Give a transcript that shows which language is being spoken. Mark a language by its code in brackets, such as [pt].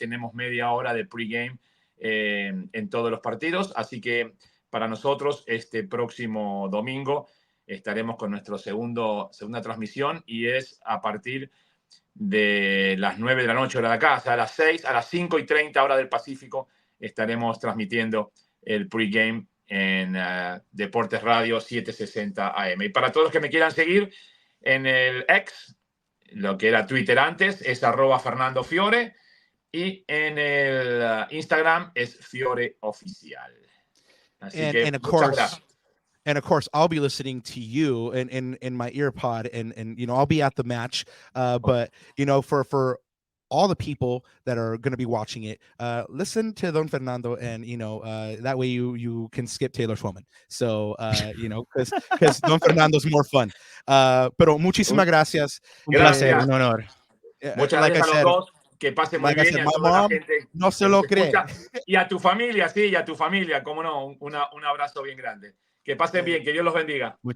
[es] Tenemos media hora de pregame en todos los partidos, así que para nosotros este próximo domingo estaremos con nuestra segunda transmisión, y es a partir de las 9 de la noche hora de acá, o sea, a las 5:30 hora del Pacífico, estaremos transmitiendo el pregame en Deportes Radio 760 AM. Y para todos los que me quieran seguir en el X, lo que era Twitter antes, es @Fernando Fiore, y en el Instagram es Fiore Oficial. Así que muchas gracias. [en] And of course, I'll be listening to you in my ear pod, and you know, I'll be at the match. But you know, for all the people that are going to be watching it, listen to Don Fernando, and you know, that way you can skip Taylor Schwellman. So you know, because Don Fernando's more fun. [es] Pero muchísimas gracias. Un placer, un honor. Muchas gracias a los dos. Que pase muy bien. [en] My mom [es] no se lo cree. Y a tu familia, sí, y a tu familia, cómo no, un abrazo bien grande. Que pasen bien, que Dios los bendiga.